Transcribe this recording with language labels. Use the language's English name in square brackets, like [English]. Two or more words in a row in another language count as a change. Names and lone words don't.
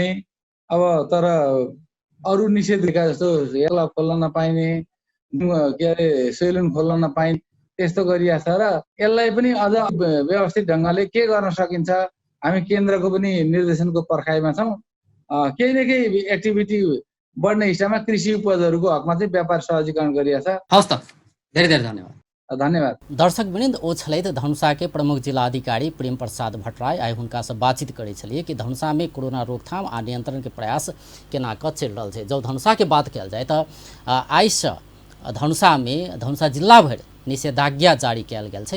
[Nepali] अब तर अरू निषेध गरेका जस्तो हेर्ला खोल्न नपाइने, के अरे सेलुन खोल्न नपाइने, त्यस्तो गरिएको छ र यसलाई पनि अझ व्यवस्थित ढङ्गले के गर्न सकिन्छ, हामी केन्द्रको पनि निर्देशनको पर्खाइमा छौँ। केही न केही एक्टिभिटी बढ्ने हिसाबमा कृषि उपजहरूको हकमा चाहिँ व्यापार सहजीकरण गरिएको छ। हवस् त, धेरै धेरै धन्यवाद। धन्यवाद। [Maithili] दर्शकवृन्द, ओ छलथि धनुषा के प्रमुख जिला अधिकारी प्रेम प्रसाद भट्टराय। आइ हुनका से बातचीत करै छलिए कि धनुषा में कोरोना रोकथाम आ नियंत्रण के प्रयास केना कऽ चलि रहल छै। जब धनुषा के बात कयल जाय तऽ आइसँ धनुषा में धनुषा जिला भरि निषेधाज्ञा जारी कयल गेल छै।